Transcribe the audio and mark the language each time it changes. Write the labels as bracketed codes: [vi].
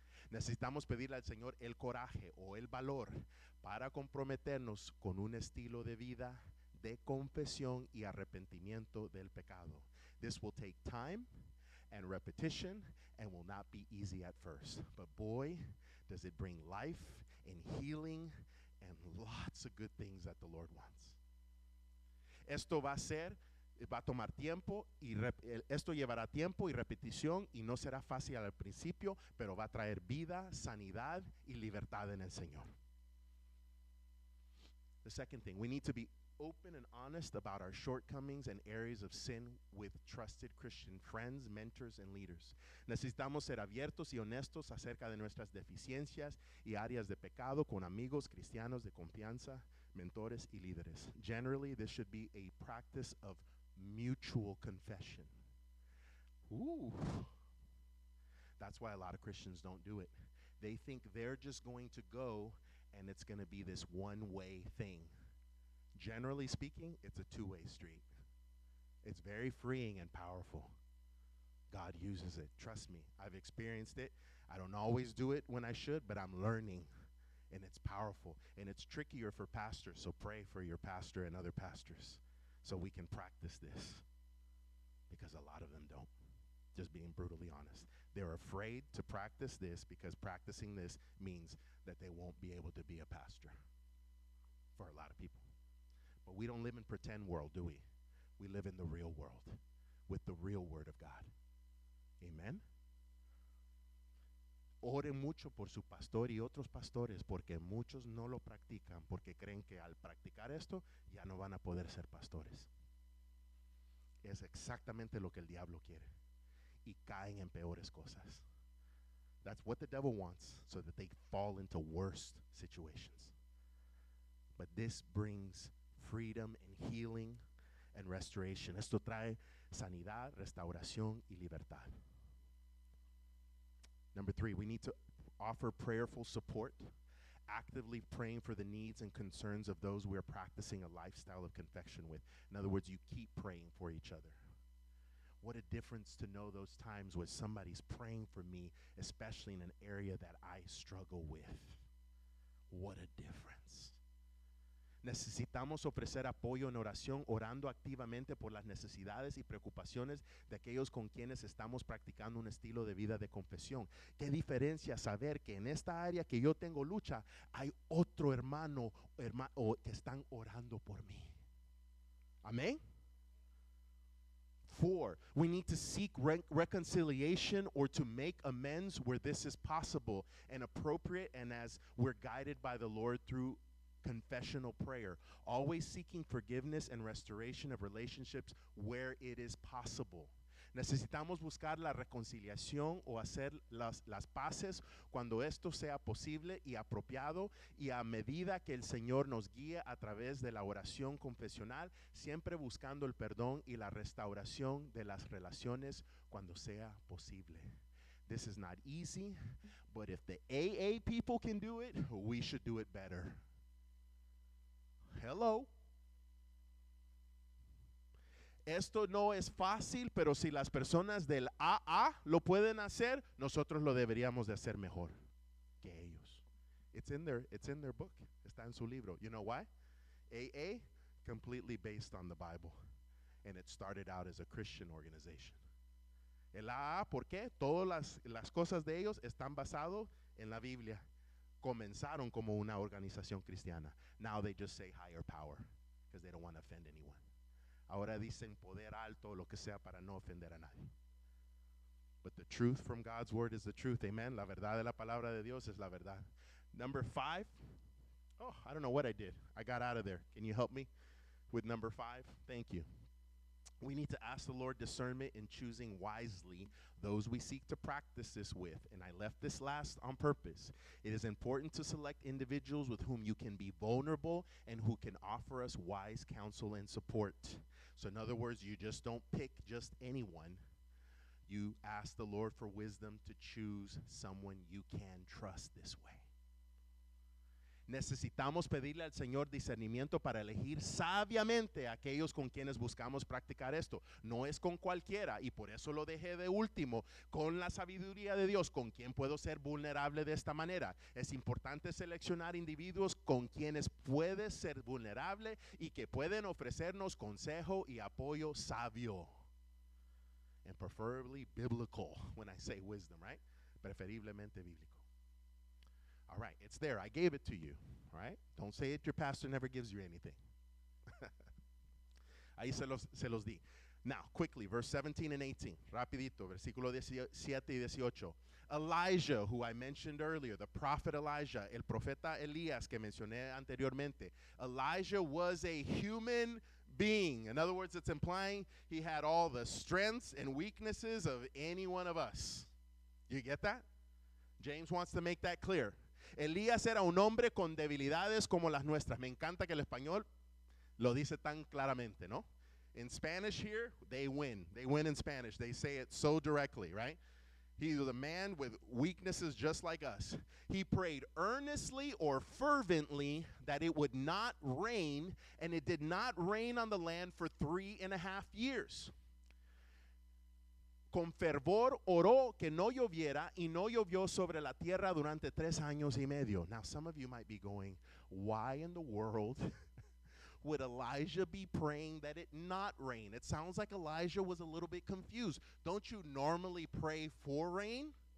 [es] Necesitamos pedirle al Señor el coraje o el valor para comprometernos con un estilo de vida de confesión y arrepentimiento del pecado. [en] This will take time and repetition and will not be easy at first. But boy, does it bring life and healing and lots of good things that the Lord wants. [es] Esto va a tomar tiempo y esto llevará tiempo y repetición y no será fácil al principio, pero va a traer vida, sanidad y libertad en el Señor. [en] The second thing, we need to be open and honest about our shortcomings and areas of sin with trusted Christian friends, mentors, and leaders. [es] Necesitamos ser abiertos y honestos acerca de nuestras deficiencias y áreas de pecado con amigos cristianos de confianza, mentores y líderes. [en] Generally, this should be a practice of mutual confession. Ooh. That's why a lot of Christians don't do it. They think they're just going to go and it's going to be this one-way thing. generally speaking, it's a two-way street. It's very freeing and powerful. God uses it. Trust me, I've experienced it. I don't always do it when I should, but I'm learning, and it's powerful. And it's trickier for pastors, so pray for your pastor and other pastors so we can practice this, because a lot of them don't. Just being brutally honest. They're afraid to practice this because practicing this means that they won't be able to be a pastor for a lot of people. But we don't live in pretend world, do we? We live in the real world with the real word of God. Amen. [es] Oren mucho por su pastor y otros pastores, porque muchos no lo practican, porque creen que al practicar esto ya no van a poder ser pastores. Es exactamente lo que el diablo quiere. Y caen en peores cosas. [en] That's what the devil wants, so that they fall into worse situations. But this brings freedom and healing and restoration. [es] Esto trae sanidad, restauración y libertad. [en] Number 3, we need to offer prayerful support, actively praying for the needs and concerns of those we are practicing a lifestyle of confession with. In other words, you keep praying for each other. What a difference to know those times when somebody's praying for me, especially in an area that I struggle with. What a difference. [es] Necesitamos ofrecer apoyo en oración, orando activamente por las necesidades y preocupaciones de aquellos con quienes estamos practicando un estilo de vida de confesión. Qué diferencia saber que en esta área que yo tengo lucha, hay otro hermano que están orando por mí. Amén. [en] 4, we need to seek reconciliation or to make amends where this is possible and appropriate, and as we're guided by the Lord through confessional prayer, always seeking forgiveness and restoration of relationships where it is possible. [es] Necesitamos buscar la reconciliación o hacer las paces cuando esto sea posible y apropiado, y a medida que el Señor nos guíe a través de la oración confesional, siempre buscando el perdón y la restauración de las relaciones cuando sea posible. [en] This is not easy, but if the AA people can do it, we should do it better. Hello. [es] Esto no es fácil, pero si las personas del AA lo pueden hacer, nosotros lo deberíamos de hacer mejor que ellos. [en] It's in their book. [es] Está en su libro. [en] You know why? AA, completely based on the Bible. And it started out as a Christian organization. [es] El AA, ¿por qué? Todas las cosas de ellos están basadas en la Biblia. Comenzaron como una organización cristiana. [en] Now they just say higher power because they don't want to offend anyone. [es] Ahora dicen poder alto, lo que sea, para no ofender a nadie. [en] But the truth from God's word is the truth. Amen. [es] La verdad de la palabra de Dios es la verdad. [en] Number 5. Oh, I don't know what I did. I got out of there. Can you help me with number 5? Thank you. We need to ask the Lord discernment in choosing wisely those we seek to practice this with. And I left this last on purpose. It is important to select individuals with whom you can be vulnerable and who can offer us wise counsel and support. So in other words, you just don't pick just anyone. You ask the Lord for wisdom to choose someone you can trust this way. [es] Necesitamos pedirle al Señor discernimiento para elegir sabiamente a aquellos con quienes buscamos practicar esto. No es con cualquiera, y por eso lo dejé de último. Con la sabiduría de Dios, ¿con quién puedo ser vulnerable de esta manera? Es importante seleccionar individuos con quienes puedes ser vulnerable y que pueden ofrecernos consejo y apoyo sabio. [en] And preferably biblical, when I say wisdom, right? [es] Preferiblemente bíblico. [en] All right, it's there. I gave it to you. All right? Don't say it, your pastor never gives you anything. [es] Ahí se los di. [en] Now, quickly, verse 17 and 18. [es] Rapidito, versículo 17 y 18. [en] Elijah, who I mentioned earlier, the prophet Elijah, [es] el profeta Elías que mencioné anteriormente. [en] Elijah was a human being. In other words, it's implying he had all the strengths and weaknesses of any one of us. You get that? James wants to make that clear. [es] Elías era un hombre con debilidades como las nuestras. Me encanta que el español lo dice tan claramente, ¿no? [en] In Spanish here, they win. They win in Spanish. They say it so directly, right? He was a man with weaknesses just like us. He prayed earnestly or fervently that it would not rain, and it did not rain on the land for 3.5 years. [es] Con fervor oró que no lloviera, y no llovió sobre la tierra durante 3 años y medio. [en] Now, some of you might be going, why in the world would Elijah be praying that it not rain? It sounds like Elijah was a little bit confused. Don't you normally pray for rain?